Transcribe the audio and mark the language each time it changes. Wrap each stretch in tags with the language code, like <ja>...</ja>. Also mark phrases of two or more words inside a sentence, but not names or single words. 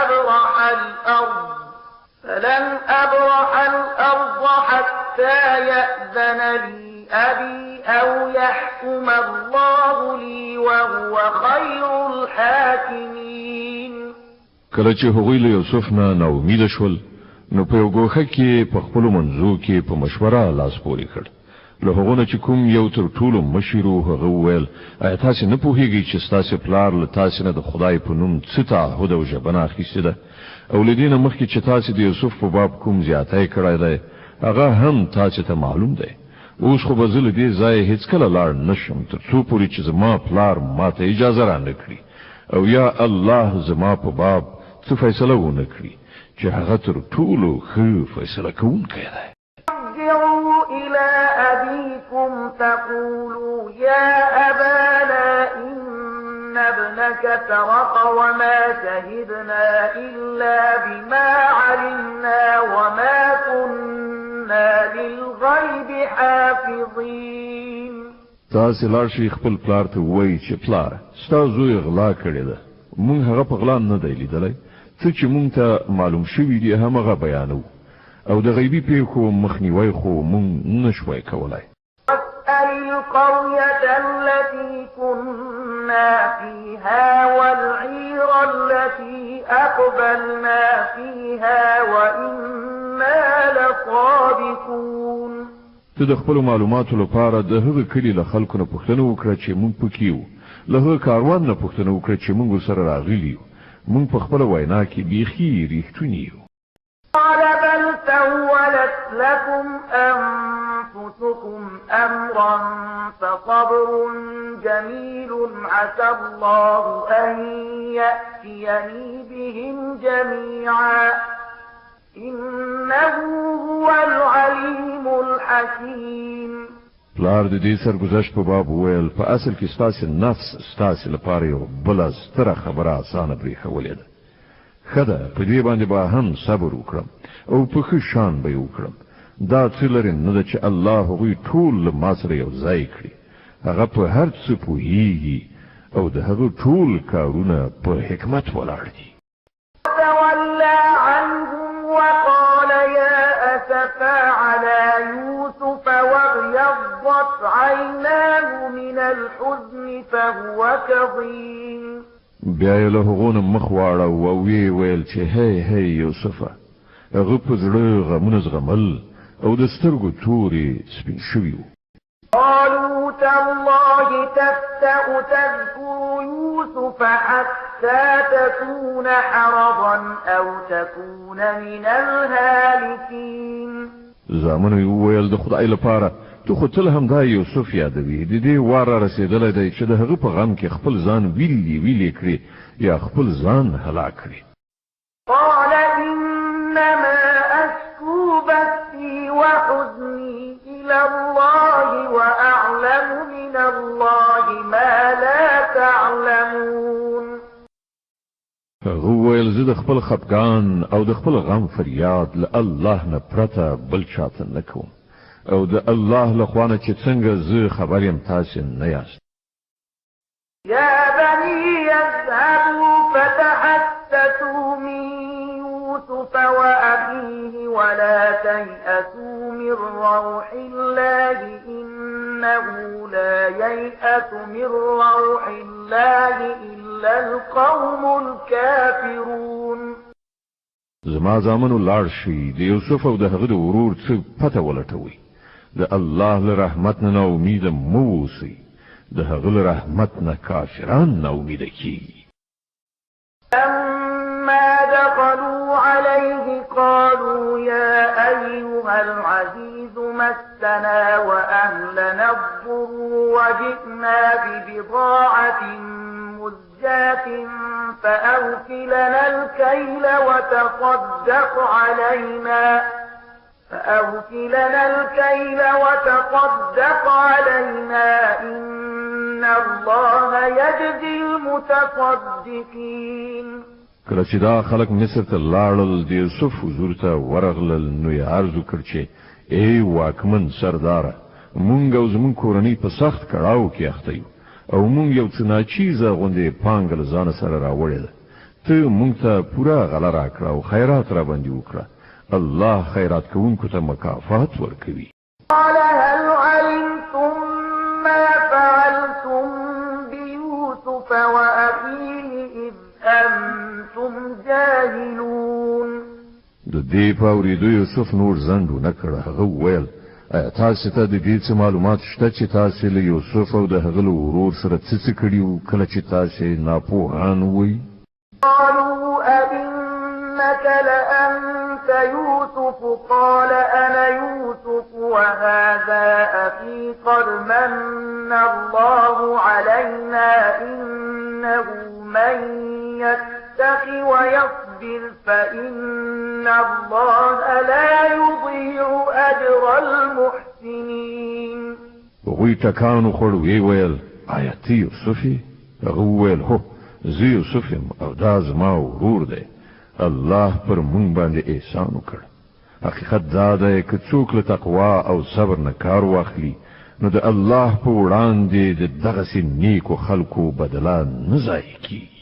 <ar>أبرح الأرض حتى يأذن لي أبي أو يحكم الله لي وهو خير الحاكمين.</ar> <ps>کله چې هغوی له یوسف نه ناامیده شول نو په یو ګوښه کې په خپلو منځو کې په مشوره لاس پورې کړ. له هغو نه چې کوم یو تر ټولو مشر و هغه وویل ایا تاسې نه پوهېږئ چې ستاسې پلار له تاسې نه د خدای په نوم څه تعهد او ژبنه اخیستې ده او له دې نه مخکې چې تاسې د یوسف په باب کوم زیاتی کړی دی هغه هم تاسې ته معلوم دی. اوس خو به زه له دې ځایه هېڅکله لاړ نه شم تر څو پورې چې زما پلار ما ته اجازه رانه کړي او یا الله زما په باب څه فیصله ونه کړي چې هغه تر ټولو ښه فیصله کوونکی دی.</ps> <ar>ارجعوا إلى أبيكم فقولوا يا أبانا إن ابنك سرق وما شهدنا إلا بما علمنا وما كنا للغيب حافظين.</ar> <ps>تاسې لاړ شئ خپل پلار ته ووایئ چې پلاره ستا زوی غلا کړې ده موږ هغه په غلا نه دی لیدلی څه چې موږ ته معلوم شوي دي همغه بیانوو او د غیبي پیښو مخنیوی خو موږ نشوای کولای.</ps> <ar>واسأل القرية التي كنا فيها والعير التي أقبلنا فيها وإنا لصادقون.</ar> <ps>ته د خپلو معلوماتو لپاره د هغه کلي له خلکو نه پوښتنه وکړه چې موږ پکې یو له هغه کاروان نه پوښتنه وکړه چې موږ ورسره راغلي یو موږ په خپله وینا کې بیخي ریښتوني یو.</ps> <ar>قال بل سولت لكم أنفسكم أمرا فصبر جميل عسى الله أن يأتيني بهم جميعا إنه هو العليم الحكيم.</ar> <ps>پلار د دې سرګذشت په باب وویل په اصل کې ستاسې نفس ستاسې لپاره یو بله ستره خبره اسانه پرېښولې ده. ښه ده په دې باندې به هم صبر وکړم او په ښه شان به یې وکړم. دا څه لرې نه ده چې الله هغوی ټول له ما سره یو ځای کړي. هغه په هر څه پوهېږي او د هغه ټول کارونه په حکمت ولاړ دي.</ps> <ar>تولى عنهم وقال يا أسفا على يوسف وابيضت عيناه من الحزن فهو كظيم.</ar> <ps>بیا یې له هغو نه مخ واړو او ویې ویل چې هی یوسفه هغه په زړه غمونه زغمل او د سترګو تورې سپین شوي وو.</ps> <ar>قالوا تالله تفتأ تذكر يوسف حتى تكون حرضا أو تكون من الهالكين.</ar> <ps>زامنو یې وویل د خدای لپاره تو خو تل هم دا یوسف یادوي د دې وار را رسېدلی دی چې د هغه په غم کې خپل ځان ویلې کړي یا خپل ځان هلاک کړي.</ps> <ar>قال إنما أشكو بثي وحزني إلى الله وأعلم من الله ما لا تعلمون.</ar> <ps>هغه وویل زه د خپل خفګان او د خپل غم فریاد له الله نه پرته بل چاته نه کوم او د الله له خوا نه چې څنګه زه خبر یم تاسې نه یاست.</ps> <ar>يا بني اذهبوا فتحسسوا من يوسف وأخيه ولا تيأسوا من روح الله إنه لا ييأس من روح الله إلا القوم الكافرون.</ar> <ps>زما زامنو لاړ شي د یوسف او د هغه د ورور څه پته ولټوي. د الله له رحمت نه امیده مه اوسئ د هغه له رحمت نه کافران ناامیده کیږي.</ps> <ar>لما دخلوا عليه قالوا يا أيها العزيز مسنا وأهلنا الضر وجئنا ببضاعة مزجاة فأوفلنا الكيل وتصدق علينا إن إن الله يجزي المتصدقين.</ar> <ps>کله چې دا خلک مصر ته لاړل د یوسف حضور ته ورغلل نو یې عرض وکړ چې ای واکمن سرداره مونږ او زمونږ کورنۍ په سخت کړاو کې اخته یو او مونږ یو څه ناچیزه غوندې پانګه له ځانه سره راوړې ده ته مونږ ته پوره غله راکړه او خیرات را باندې وکړه الله خیرات کوونکو ته مکافات ورکوي.</ps> <ar>قال هل علمتم ما فعلتم بيوسف وأخيه إذ أنتم جاهلون.</ar> <ps>د دې په اورېدو یوسف نور ځنډ ونه کړ. هغه وویل ایا تاسو ته د دې څه معلومات شته چې تاسو له یوسف او د هغه له ورور سره څه کړي وو کله چې تاسو ناپوهان وئ؟</ps> <ar>قالوا أئنك لأنت يوسف قال أنا يوسف وهذا أخي قد من الله علينا إنه من يتق ويصبر فإن الله لا يضيع أجر المحسنين.</ar> <ps>وغوی ټکانو خوړ وی ویل آیا ته یوسف یې؟ هغه وویل هو زه یوسف یم او دا زما ورور دی. الله پر مونږ باندې احسان وکړ. حقیقت دا دی که څوک له تقوا او صبر نه کار واخلي نو د الله په وړاندې د دغسې نیکو خلکو بدله نه ضایع کیږي.</ps>